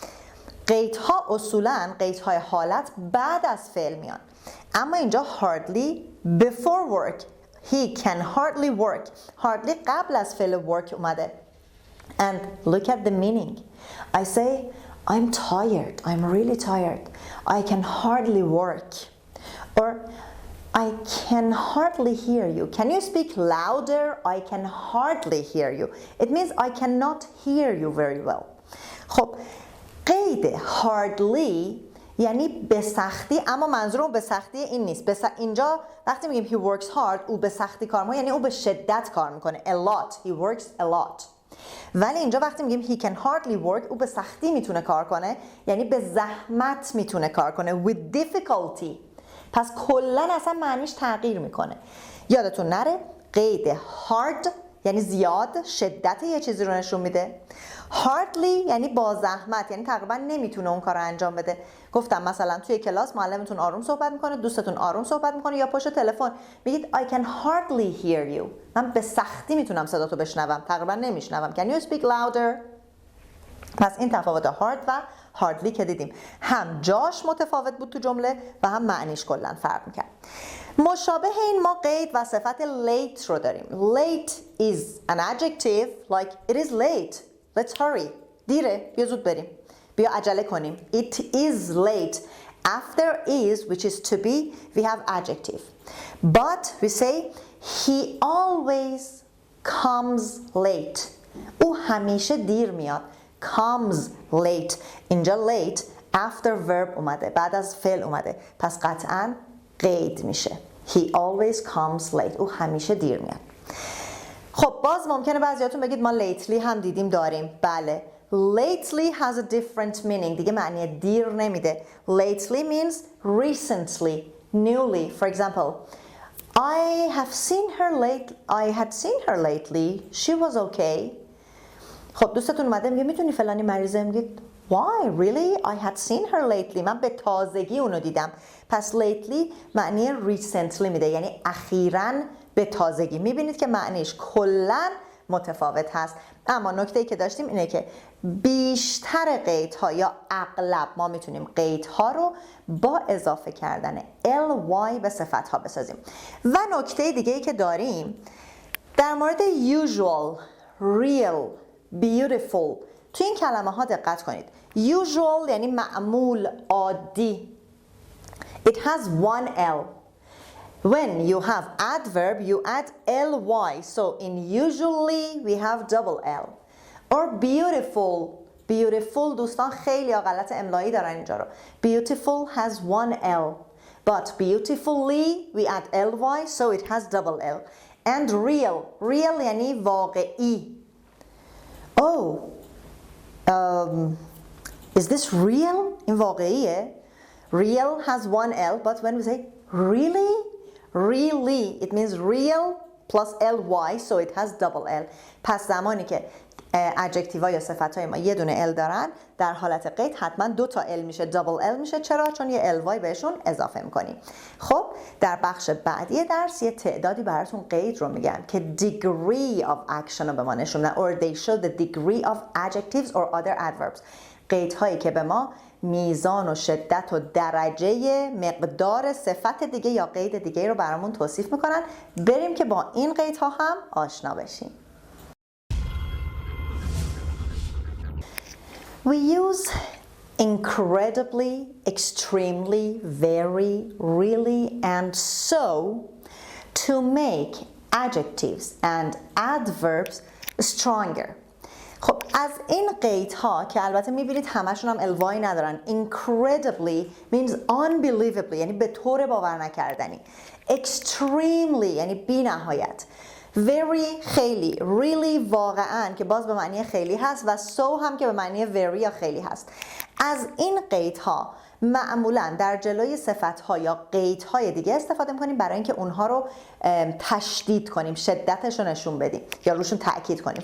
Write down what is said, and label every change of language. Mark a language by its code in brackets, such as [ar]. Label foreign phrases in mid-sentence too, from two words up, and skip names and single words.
[fa] قیدها اصولاً قیدهای حالت بعد از فعل میان. اما اینجا [en] hardly before work. He can hardly work. [fa] Hardly قبل از فعل work اومده. [en] And look at the meaning. I say I'm tired. I'm really tired. I can hardly work. Or I can hardly hear you. Can you speak louder? I can hardly hear you. It means I cannot hear you very well. [fa] خب قید hardly یعنی به سختی، اما منظورم به سختی این نیست. اینجا وقتی میگیم [en] he works hard [fa] او به سختی کار میکنه، یعنی او به شدت کار میکنه. [en] A lot. He works a lot. [fa] ولی اینجا وقتی میگیم [en] he can hardly work [fa] او به سختی میتونه کار کنه، یعنی به زحمت میتونه کار کنه. [en] With difficulty. [fa] پس کلا اصلا معنیش تغییر میکنه. یادتون نره قید hard یعنی زیاد، شدت یه چیزی رو نشون میده. hardly یعنی با زحمت، یعنی تقریبا نمیتونه اون کار رو انجام بده. گفتم مثلا توی کلاس معلمتون آروم صحبت میکنه، دوستتون آروم صحبت میکنه، یا پشت تلفن میگید [en] I can hardly hear you. [fa] من به سختی میتونم صداتو بشنوم، تقریبا نمیشنوم. [en] Can you speak louder? [fa] پس این تفاوت hard و hardly که دیدیم هم جاش متفاوت بود تو جمله و هم معنیش کلا فرق میکرد. مشابه این ما قید و صفت late رو داریم. [en] Late is an adjective like it is late. Let's hurry. [fa] دیره، بیا زود بریم. بیا عجله کنیم. [en] It is late. After is, which is to be, we have adjective. But we say he always comes late. [fa] او همیشه دیر میاد. [en] Comes late. [fa] اینجا [en] late after verb [fa] اومده، بعد از فعل اومده، پس قطعاً قید میشه. [en] He always comes late. [fa] او همیشه دیر میاد. خب باز ممکنه بعضیاتون بگید ما lately هم دیدیم داریم. بله. [en] Lately has a different meaning. [fa] دیگه معنی دیر نمیده. [en] Lately means recently, newly. For example, I had seen her lately. She was okay. [fa] خب دوستتون اومده میگه میتونی فلانی مریضه، میگید Why? [en] Really? I had seen her lately. [fa] من به تازگی اونو دیدم. پس lately معنی recently میده، یعنی اخیراً به تازگی. میبینید که معنیش کلاً متفاوت هست. اما نکته‌ای که داشتیم اینه که بیشتر قیدها یا اغلب ما میتونیم قیدها رو با اضافه کردن ly به صفتها بسازیم. و نکته دیگه‌ای که داریم در مورد [en] usual, real, beautiful. [fa] تو این کلمه ها دقت کنید. usual یعنی معمول، عادی. [en] It has one L. When you have adverb, you add ly. So in usually we have double L. Or beautiful. Beautiful [fa] دوستان خیلی غلط املایی دارن اینجا رو. [en] Beautiful has one L. But beautifully we add ly, so it has double L. And real. Real [fa] یعنی واقعی. [en] Oh. Is this real? [fa] این واقعیه. [en] Real has one L, but when we say really, really, it means real plus ly, so it has double L. [fa] پس زمانی که ادجکتیوها یا صفت‌های ما یه دونه ال دارن، در حالت قید حتما 2 تا ال میشه، دابل ال میشه. چرا؟ چون یه ال وای بهشون اضافه میکنیم. خب در بخش بعدی درس یه تعدادی براتون قید رو میگم که [en] degree of action [fa] رو به ما نشون میدن [en] or they show the degree of adjectives or other adverbs. [fa] قیدهایی که به ما میزان و شدت و درجه مقدار صفت دیگه یا قید دیگه رو برامون توصیف میکنن. بریم که با این قیدها هم آشنا بشیم. [en] We use incredibly, extremely, very, really, and so to make adjectives and adverbs stronger. [fa] خب از این قیدها که البته میبینید همشون هم الوایی ندارن. Incredibly means unbelievably یعنی به طور باور نکردنی. Extremely یعنی بی نهایت. Very خیلی. Really واقعا که باز به معنی خیلی هست و so هم که به معنی very یا خیلی هست. از این قیدها معمولا در جلوی صفت‌ها یا قیدهای دیگه استفاده می‌کنیم برای اینکه اونها رو تشدید کنیم، شدتش رو نشون بدیم یا روشون تأکید کنیم.